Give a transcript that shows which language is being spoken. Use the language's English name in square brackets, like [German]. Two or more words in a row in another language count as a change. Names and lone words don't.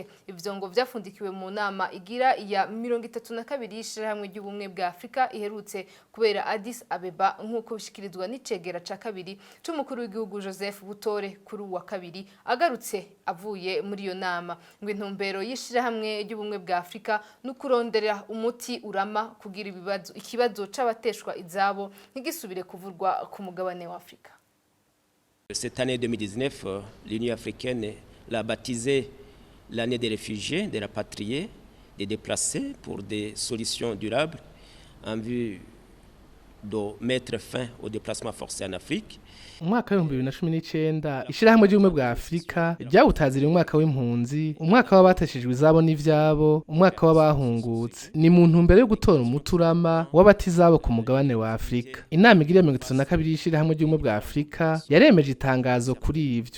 [Rundi] Ivyo ngo vyafundikiwe mu nama igira ya 32 y'ishirahamwe ry'ubumwe bwa Afrika iherutse kubera Addis Abeba, nk'uko bishikirizwa n'icegera ca kabiri c'umukuru w'igihugu Joseph Butore kuri wa kabiri agarutse avuye muri iyo nama. Ngo intumbero y'ishirahamwe ry'ubumwe bwa Afrika n'ukurondera umuti urama kugira ikibazo c'abateshwa izabo ntigisubire kuvurwa ku mugabane wa Afrika. [French] Cette année 2019, l'Union africaine l'a baptisée l'année des réfugiés, des rapatriés, des déplacés pour des solutions durables en vue de mettre fin au déplacement forcé en Afrique. [Rundi] Umwaka wa 2019 ishirahamwe ry'ubumwe bwa Afrika ryawutazira umwaka w'impunzi, umwaka w'abateshejwe izabo n'ivyabo, umwaka w'abahungutse. Ni mu ntumbero yo gutora umuturama w'abatizabo ku mugabane wa Afrika. Inama igira 32 y'ishirahamwe ry'ubumwe bwa Afrika yaremeje itangazo kuri ivyo.